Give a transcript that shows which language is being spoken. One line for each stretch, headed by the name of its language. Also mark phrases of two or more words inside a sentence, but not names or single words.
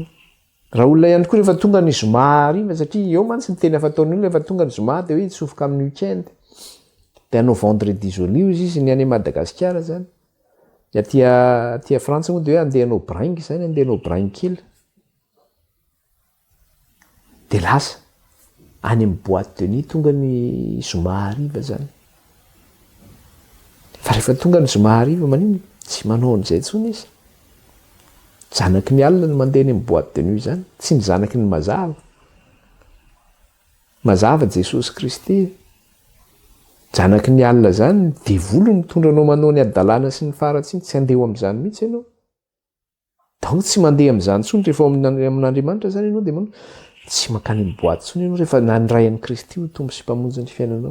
Malagasy: Raha olona ihany koa rehefa tonga ny zoma hariva satria eo mantsy ny tena fataon'ny olona rehefa tonga ny zoma dia hoe itsofoka amin'ny weekend. Dia hanao
French: vendredi joli
Malagasy: izy ny any Madagasikara zany. Aty Frantsa moa dia hoe andeha hanao bringue zany, andeha hanao bringue kely. Dia lasa any amin'ny
French: boîte de nuit
Malagasy: tonga ny zoma hariva zany. Fa rehefa tonga ny zoma hariva manino tsy manao an'izay intsony izy. Zanaky ny alina no mandeha any amin'ny
French: boîte de nuit
Malagasy: zany, tsy ny zanaky ny mazava. Mazava Jesosy Kristy. Zanaky ny alina zany dia volo mitondra anao manao ny adalàna sy ny faratsiny, tsy andeha amin'izany mihitsy ianao. donc tsy mandeha am'izany tsony rehefa amin'andriamanitra zany ianao de manao tsy mankany am'boaty tsony ianao rehefa nandray an'i Kristy ho tombo sy mpamonjy ny fiainanao.